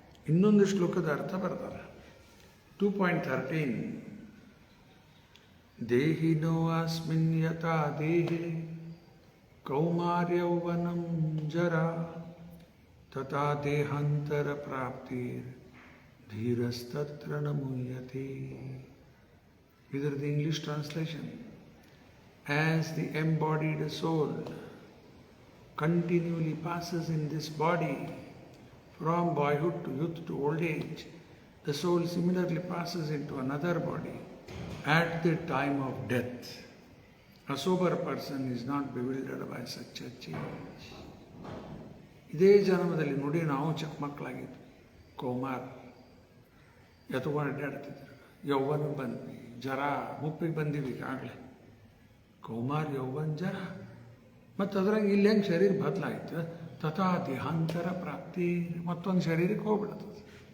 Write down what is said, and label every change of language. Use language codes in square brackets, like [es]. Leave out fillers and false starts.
[kn] ಇನ್ನೊಂದು ಶ್ಲೋಕದ ಅರ್ಥ ಬರ್ತಾರೆ. [sa] 2.13 ದೇಹಿನೋ ಅಸ್ಮಿನ್ ಯಥಾ ದೇಹಿ ಕೌಮಾರ್ಯೌವನಂ ಜರಾ ತಥಾ ದೇಹಾಂತರ ಪ್ರಾಪ್ತಿರ್ ಧೀರಸ್ತತ್ರ ನ ಮುಹ್ಯತೆ. [en] ಇದರದ್ದು English translation: as the embodied soul continually passes in this body from boyhood to youth to old age, the soul similarly passes into another body at the time of death. A sober person is not bewildered by such a change. [kn] ಇದೇ ಜನ್ಮದಲ್ಲಿ ನೋಡಿ, ನಾವು ಚಿಕ್ಕ ಮಕ್ಕಳಾಗಿದ್ದು ಕೌಮಾರ್ ಎತ್ಕೊಂಡು ಅಡ್ಡಾಡ್ತಿದ್ರು, ಯೌವನ ಬಂದ್ವಿ, ಜರ ಮುಪ್ಪಿಗೆ ಬಂದೀವಿ ಈಗಾಗಲೇ. ಕೌಮಾರ್, ಯೌವನ್, ಜರ. ಮತ್ತು ಅದ್ರಾಗ ಇಲ್ಲಿ ಹೆಂಗೆ ಶರೀರ ಬದಲಾಯ್ತು, [sa] ತಥಾ ದೇಹಾಂತರ ಪ್ರಾಪ್ತಿ, [kn] ಮತ್ತೊಂದು ಶರೀರಕ್ಕೆ ಹೋಗ್ಬಿಡ್ತದೆ.